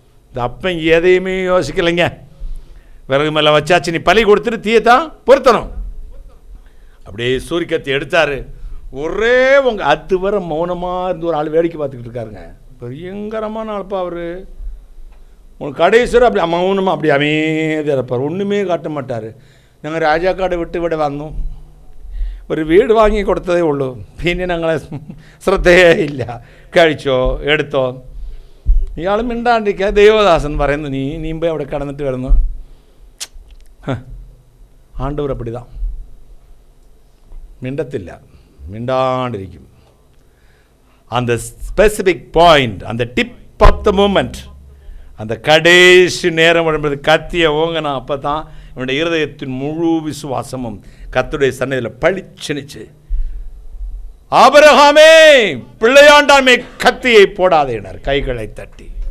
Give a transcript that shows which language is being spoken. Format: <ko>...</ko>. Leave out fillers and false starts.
<ta>இந்த அப்பன் எதையுமே யோசிக்கலைங்க. விறகு மேலே வச்சாச்சு, நீ பலி கொடுத்துட்டு தீயத்தான் பொருத்தணும். அப்படியே சூரியக்கத்தி எடுத்தார். ஒரே அது வர மௌனமாக இருந்து ஒரு ஆள் வேடிக்கை பார்த்துக்கிட்டு இருக்காருங்க. பயங்கரமான ஆள்ப்பா அவர். உனக்கு கடைசியில் அப்படி மௌனமாக அப்படி அமைதியாக இருப்பார், ஒன்றுமே காட்ட மாட்டார். நாங்கள் ராஜாக்காடை விட்டு வந்தோம்,</ta> <ml>ഒരു വീട് വാങ്ങി കൊടുത്തതേ ഉള്ളൂ, പിന്നെ ഞങ്ങളെ ശ്രദ്ധയേ ഇല്ല, കഴിച്ചോ എടുത്തോ. ഇയാൾ മിണ്ടാണ്ടിരിക്കുക. ദേവദാസൻ പറയുന്നു, നീ പോയി അവിടെ കിടന്നിട്ട് വരുന്നു.</ml> <ta>ആണ്ടവർ അപ്പടിതാ,</ta> <ml>മിണ്ടത്തില്ല, മിണ്ടാണ്ടിരിക്കും.</ml> <ta>அந்த ஸ்பெசிபிக் பாயிண்ட், அந்த டிப் ஆஃப் த மூமெண்ட், அந்த கடைசி நேரம் வரும்போது கத்திய ஓங்கனா, அப்போ தான் என்னுடைய இருதயத்தின் முழு விசுவாசமும் கர்த்தருடைய சன்னதியில் பளிச்சுனுச்சு. ஆபிரகாமே பிள்ளையாண்டாமே கத்தியை போடாதேனார் கைகளை தட்டி.</ta>